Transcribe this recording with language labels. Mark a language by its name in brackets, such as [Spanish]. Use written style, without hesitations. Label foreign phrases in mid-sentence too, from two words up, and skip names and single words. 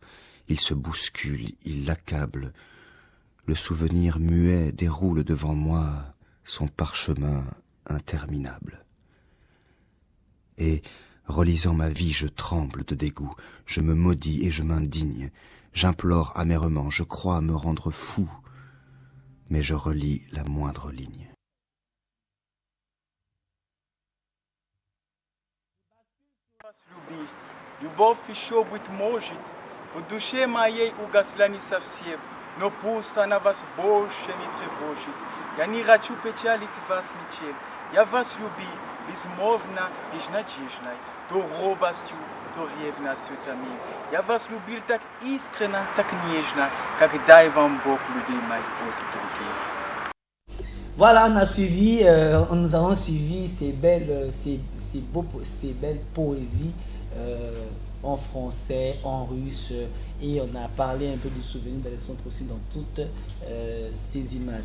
[French] Il se bouscule, il l'accable. Le souvenir muet déroule devant moi son parchemin interminable. Et, relisant ma vie, je tremble de dégoût. Je me maudis et je m'indigne. J'implore amèrement, je crois me rendre fou. Mais je relis la moindre ligne. [Russian] Любовь еще быть может, в душе моей угасла не совсем, но пусть она вас больше не тревожит. Я не хочу печалить вас ничем, я вас любил, безмолвно, безнадежной, то робостью, то ревностью томим. Я вас любил так искренно, так нежно, как дай вам Бог, любимой, от другим. [French] Voilà, nous avons suivi ces belles poésies en français, en russe, et on a parlé un peu du souvenir d'Alexandre aussi dans toutes ces images.